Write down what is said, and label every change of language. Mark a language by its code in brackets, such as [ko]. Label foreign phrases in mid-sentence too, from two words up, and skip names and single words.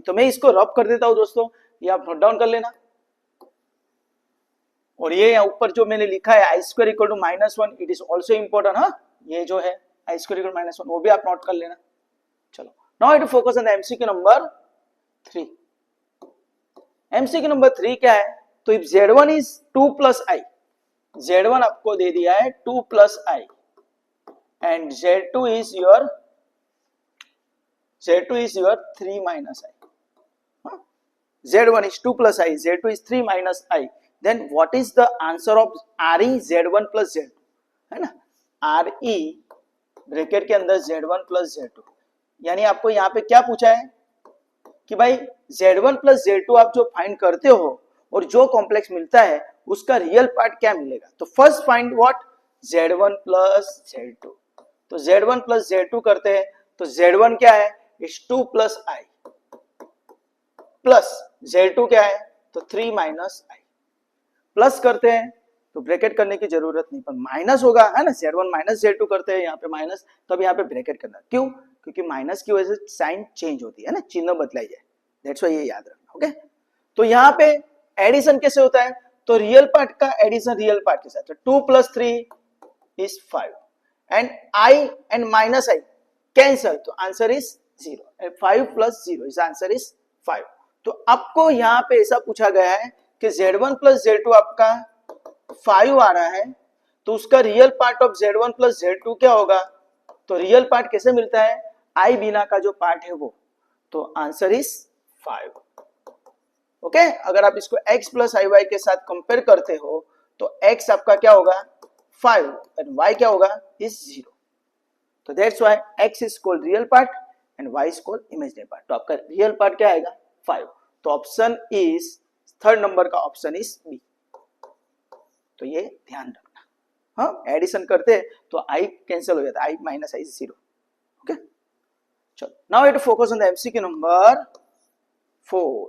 [hi] तो मैं इसको रब कर देता हूं दोस्तों, ये आप [en] note down [hi] कर लेना। और ये यहाँ ऊपर जो मैंने लिखा है [en] i square equal to -1, it is also important. [hi] हाँ, ये जो है [en] i square equal to -1 [hi] वो भी आप नोट कर लेना। [en] चलो now I to focus on the MCQ number 3. MCQ number 3 [hi] क्या है, तो [en] if z1 is 2 + i, [hi] z1 आपको दे दिया है 2 + i [en] and z2 is your 3 - i. z1 is 2 + i, z2 is 3 - i, then what is the answer of re z1 + z2, [hi] है ना, re ब्रैकेट के अंदर z1 + z2, यानी आपको यहाँ पे क्या पूछा है कि भाई z1 + z2 आप जो फाइंड करते हो और जो कॉम्प्लेक्स मिलता है उसका [en] real part [hi] क्या मिलेगा। [en] तो first find what, z1 + z2। [hi] तो z1 + z2 करते हैं, तो z1 क्या है, इज 2 + i प्लस Z2 क्या है, तो 3 [en] minus i, [hi] प्लस करते हैं तो ब्रैकेट करने की जरूरत नहीं, पर माइनस होगा है ना, Z1 माइनस Z2 करते हैं यहाँ पे माइनस, तब यहाँ पे ब्रैकेट करना, क्यों, क्योंकि माइनस की वजह से [en] sign change [hi] होती है ना, चिन्ह बदलाई जाए, [en] that's why [hi] ये याद रखना। ओके, तो यहाँ पे एडिशन कैसे होता है, तो [en] real part [hi] का एडिशन [en] real part [hi] के साथ, तो 2 + 3 [en] is 5 and I and minus I cancel, तो answer is 0 and 5 + 0 is answer is 5. [hi] तो आपको यहाँ पे ऐसा पूछा गया है कि Z1 + Z2 आपका 5 आ रहा है, तो उसका [en] real part of Z1 + Z2 [hi] क्या होगा, तो [en] real part [hi] कैसे मिलता है, I बिना का जो पार्ट है वो, तो [en] answer is 5. [hi] ओके, अगर आप इसको x + iy के साथ कंपेयर करते हो तो x आपका क्या होगा 5 and y क्या होगा इज 0, तो [en] that's why x is called real part and y is called imaginary part. [hi] तो आपका [en] real part [hi] क्या आएगा 5, तो [en] option is third number [hi] का [en] option is B. [hi] तो ये ध्यान रखना, हाँ एडिशन करते हैं तो i कैंसिल हो जाता है, i माइनस i 0। [en] ओके, चलो now we have to focus on the MCQ number 4.